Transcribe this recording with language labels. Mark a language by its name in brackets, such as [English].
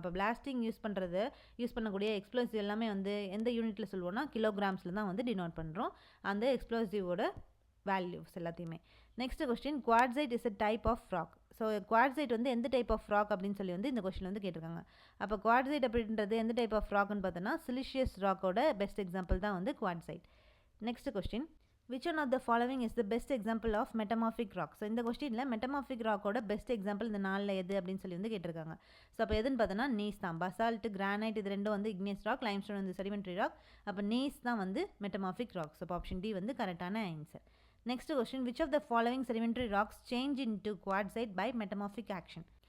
[Tamil] அப்போ blasting use பண்ணக்கூடிய explosive எல்லாமே வந்து எந்த யூனிட்டில் சொல்வோம்னா கிலோகிராம்ஸில் தான் வந்து டினோட் பண்ணுறோம் அந்த எக்ஸ்ப்ளோசிவோட வேல்யூஸ் எல்லாத்தையுமே. [English] Next question, quartzite is a type of rock. [Tamil] So quartzite வந்து எந்த டைப் ஆஃப் ராக் அப்படின்னு சொல்லி வந்து இந்த கொஸ்டின் வந்து கேட்டிருக்காங்க. அப்போ குவாட்சைட் அப்படின்றது எந்த டைப் ஆஃப் ராக்னு பார்த்தோன்னா சிலிஷியஸ் ராக்கோட பெஸ்ட் எக்ஸாம்பிள் தான் வந்து quartzite. [English] Next question, which one of the following is the best example of metamorphic rock. [Tamil] So இந்த கொஸ்டினில் மெட்டமாஃபிக் ராக்கோட பெஸ்ட் எக்ஸாம்பிள் இந்த நாளில் எது அப்படின்னு சொல்லி வந்து கேட்டிருக்காங்க. ஸோ அப்போ எதுன்னு பார்த்தோன்னா நீஸ் தான். பசால்ட், கிரானைட் இது ரெண்டும் வந்து இக்னியஸ் ராக், லைம்ஸ்டோன் வந்து செடிமெண்ட்ரி ராக். அப்போ நீஸ் தான் வந்து metamorphic rock. So option D வந்து கரெக்டான answer. [English] Next question, which of the following sedimentary rocks change into quartzite by metamorphic action.